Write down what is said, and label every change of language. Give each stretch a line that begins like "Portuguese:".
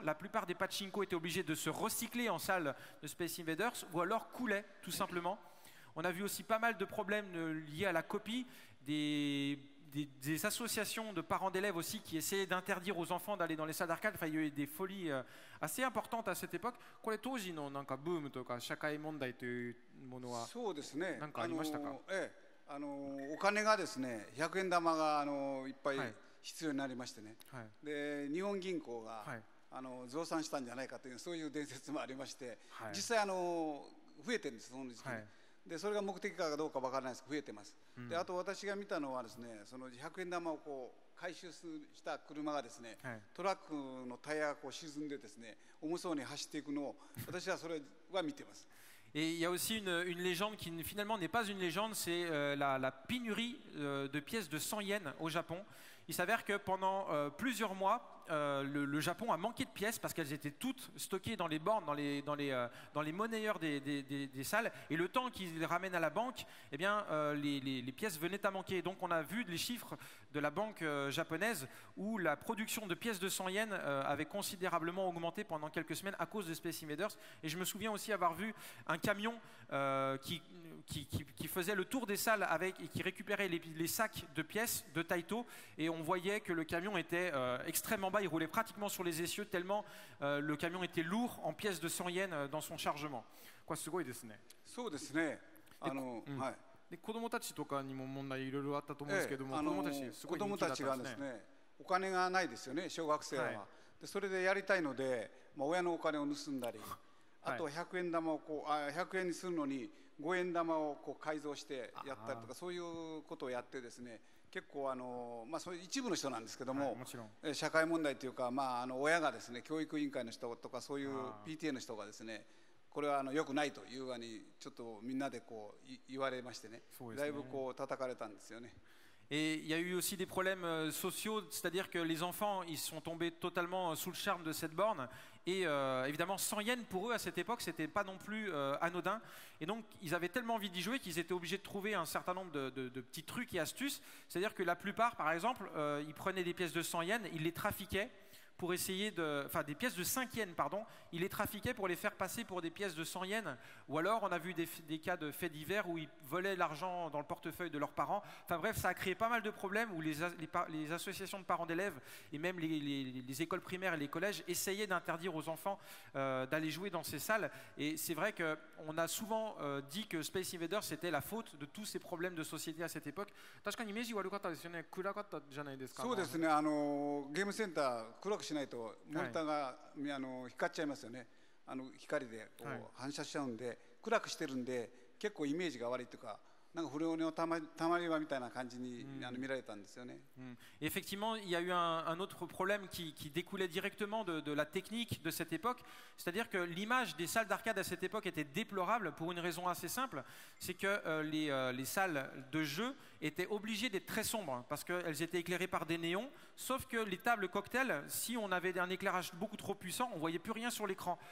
French: La plupart des pachinko étaient obligés de se recycler en salle de Space Invaders ou alors coulaient tout simplement. On a vu aussi pas mal de problèmes liés à la copie, des associations de parents d'élèves aussi qui essayaient d'interdire aux enfants d'aller dans les salles d'arcade. Enfin, il y a eu des folies assez importantes à cette époque.
Japanese: これ当時のなんかブームとか社会問題というものは何かありましたか？お金がですね100円玉がいっぱいはい必要になりましてね、はいで日本銀行が、はい増産したんじゃないかというそういう伝説もありまして、はい実際増えてるんですその時期に、はいでそれが目的かどうかわからないですけど増えてます、うんであと私が見たのはですねその100円玉をこう回収した車がですね、はいトラックのタイヤがこう沈んでですね重そうに走っていくのを私はそれは見てます。
French: Et il y a aussi une légende qui finalement n'est pas une légende, c'est la pénurie de pièces de 100 yens au Japon. Il s'avère que pendant plusieurs mois, le Japon a manqué de pièces parce qu'elles étaient toutes stockées dans les bornes, dans les monnayeurs des salles. Et le temps qu'ils les ramènent à la banque, eh bien, les pièces venaient à manquer. Donc on a vu les chiffres de la banque japonaise où la production de pièces de 100 yens avait considérablement augmenté pendant quelques semaines à cause de Space Invaders. Et je me souviens aussi avoir vu un camion qui faisait le tour des salles et qui récupérait les sacs de pièces de Taito. Et on voyait que le camion était extrêmement bas, il roulait pratiquement sur les essieux tellement le camion était lourd en pièces de 100 yens dans son chargement. Quoi, c'est beau,
Japanese: ですね。そうですねはいで子供たちとかにも問題いろいろあったと思うんですけども、子供たちすごい人気だったんですね。子供たちがですねお金がないですよね小学生は、はいでそれでやりたいので、親のお金を盗んだりあと100円玉を100円にするのに5円玉をこう改造してやったりとかそういうことをやってですね結構そういう一部の人なんですけども、もちろん社会問題というか、親がですね教育委員会の人とかそういう PTA の人がですねこれは良くないというふうにちょっとみんなでこう言われましてね、だいぶこう叩かれたんですよね。
French: Et il y a eu aussi des problèmes sociaux, c'est-à-dire que les enfants ils sont tombés totalement sous le charme de cette borne. Et évidemment, 100 yens pour eux à cette époque, c'était pas non plus anodin. Et donc, ils avaient tellement envie d'y jouer qu'ils étaient obligés de trouver un certain nombre de petits trucs et astuces. C'est-à-dire que la plupart, par exemple, ils prenaient des pièces de 100 yens, ils les trafiquaient pour essayer enfin des pièces de 5 yens, pardon, ils les trafiquaient pour les faire passer pour des pièces de 100 yens. Ou alors, on a vu des cas de faits divers où ils volaient l'argent dans le portefeuille de leurs parents. Enfin bref, ça a créé pas mal de problèmes où les associations de parents d'élèves et même les écoles primaires et les collèges essayaient d'interdire aux enfants d'aller jouer dans ces salles. Et c'est vrai qu'on a souvent dit que Space Invaders c'était la faute de tous ces problèmes de société à cette époque.
Japanese: 確かにイメージ悪かったですよね。暗かったじゃないですか。そうですね。ゲームセンター暗くしないとモニターが、光っちゃいますよね。光でこう反射しちゃうんで、暗くしてるんで結構イメージが悪いというか。なんか不良のたまり場みたいな感じに見られたんですよね。
French: Effectivement, il y a eu un autre problème qui découlait directement de la technique de cette époque, c'est-à-dire que l'image des salles d'arcade à cette époque était déplorable pour une raison assez simple, c'est que les salles de jeu étaient obligées d'être très sombres parce qu'elles étaient éclairées par des néons, sauf que les tables cocktail, si on avait un éclairage beaucoup trop puissant, on voyait plus rien sur l'écran.